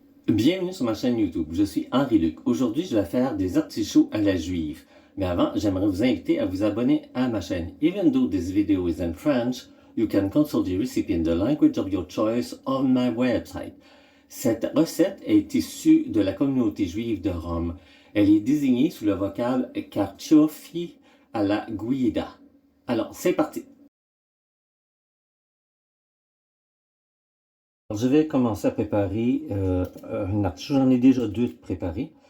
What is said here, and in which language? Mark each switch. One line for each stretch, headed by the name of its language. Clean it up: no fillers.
French: Bienvenue sur ma chaîne YouTube, je suis Henri Luc. Aujourd'hui, je vais faire des artichauts à la juive. Mais avant, j'aimerais vous inviter à vous abonner à ma chaîne.
English: Even though this video is in French, you can consult the recipe in the language of your choice on my website.
French: Cette recette est issue de la communauté juive de Rome. Elle est désignée sous le vocable carciofi alla guida. Alors, c'est parti! Je vais commencer à préparer un artichaut. J'en ai déjà deux préparés.